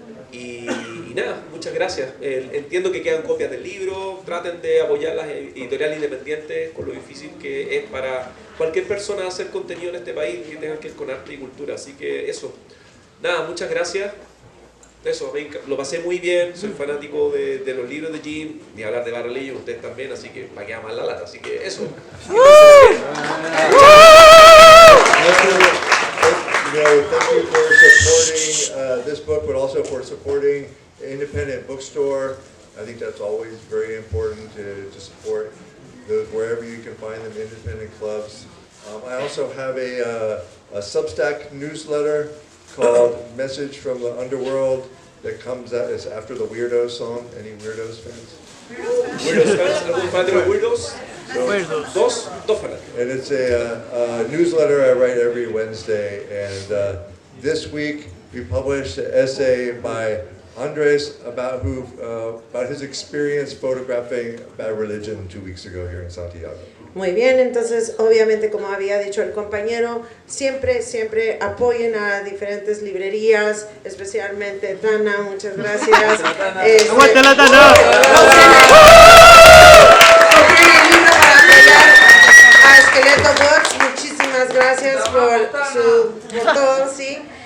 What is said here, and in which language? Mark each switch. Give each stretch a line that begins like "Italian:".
Spanish: Y nada, muchas gracias. Entiendo que quedan copias del libro, traten de apoyar las editoriales independientes con lo difícil que es para cualquier persona hacer contenido en este país que tenga que ver con arte y cultura. Así que eso, nada, muchas gracias. Eso, lo pasé muy bien, soy fanático de los libros de Jim, ni hablar de Bad Religion, ustedes también, así que para que más la lata, así que eso.
English: Thank you for supporting this book, but also for supporting an independent bookstore. I think that's always very important to support those wherever you can find them, independent clubs. I also have a Substack newsletter called Message from the Underworld that comes out is after the Weirdos song. Any Weirdos fans? Weirdos fans?
Spanish: ¿Algún fan de los Weirdos? Dos fanáticos.
English: And it's a newsletter I write every Wednesday. And this week we published an essay by Andres about his experience photographing Bad Religion 2 weeks ago here in Santiago.
Spanish: Muy bien, entonces obviamente como había dicho el compañero, siempre apoyen a diferentes librerías, especialmente Tana, muchas gracias. ¡Aguante la Tana! A Esqueleto Books, muchísimas gracias por todo, sí.